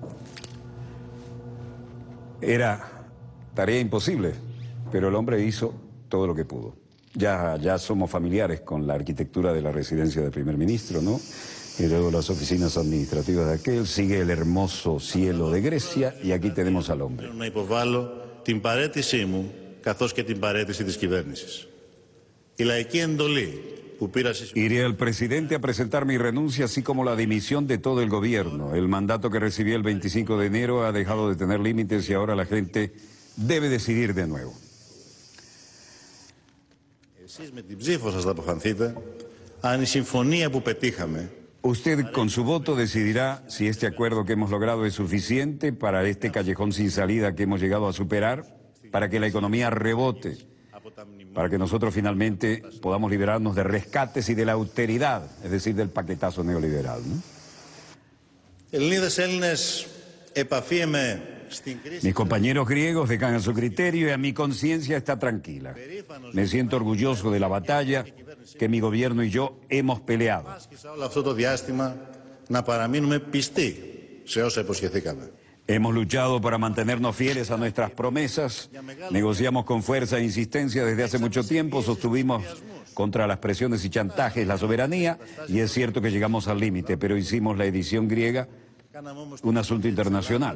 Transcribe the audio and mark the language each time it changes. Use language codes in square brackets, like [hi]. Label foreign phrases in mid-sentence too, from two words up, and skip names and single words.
[es] Era tarea imposible, pero el hombre hizo todo lo que pudo. Ya somos familiares con la arquitectura de la residencia del primer ministro, ¿no? Y luego las oficinas administrativas de aquel, sigue el hermoso cielo de Grecia y aquí tenemos al hombre. [el] Να υποβάλω την παραίτησή μου καθώς και την παραίτηση της κυβέρνησης. Η λαϊκή εντολή που πήρα... [es] Iré al presidente a presentar mi renuncia, así como la dimisión de todo el gobierno. El mandato que recibí el 25 de enero ha dejado de tener límites y ahora la gente debe decidir de nuevo. [el] Εσείς με την ψήφο σας θα αποφανθείτε αν η συμφωνία που πετύχαμε. [es] Usted con su voto decidirá si este acuerdo que hemos logrado es suficiente para este callejón sin salida que hemos llegado a superar, para que la economía rebote, para que nosotros finalmente podamos liberarnos de rescates y de la austeridad, es decir, del paquetazo neoliberal, ¿no? [el] Ελληνίδες, Έλληνες, επαφίεμαι. [es] Mis compañeros griegos dejan a su criterio y a mi conciencia está tranquila. Me siento orgulloso de la batalla que mi gobierno y yo hemos peleado. [el] Όλο αυτό το διάστημα να παραμείνουμε πιστοί σε όσα υποσχεθήκαμε. [es] Hemos luchado para mantenernos fieles a nuestras promesas, negociamos con fuerza e insistencia desde hace mucho tiempo, sostuvimos contra las presiones y chantajes la soberanía y es cierto que llegamos al límite, pero hicimos la edición griega un asunto internacional.